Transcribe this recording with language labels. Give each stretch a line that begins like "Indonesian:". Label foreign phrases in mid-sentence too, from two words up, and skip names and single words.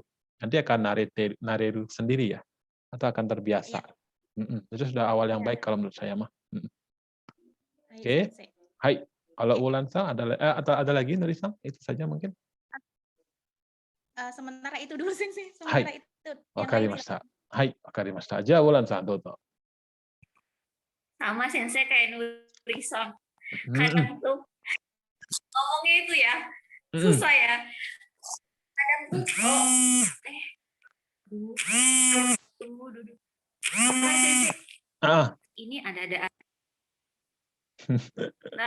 Indonesian: Nanti akan narir sendiri ya, atau akan terbiasa. Itu sudah awal yang baik kalau menurut saya mah. Oke. Hai. Kalau Wulan-san atau ada lagi Nori-san? Itu saja mungkin. Sementara itu dulu sih. Hai. Sementara itu.
Japanese: わかりました。はい、わかりました。じゃWulan-san、どうぞ.
Indonesian: Sama Sensei kayak Nuri-san. Kadang tuh ngomongnya itu ya susah ya. Kadang tuh duduk. Ini ada. Nah,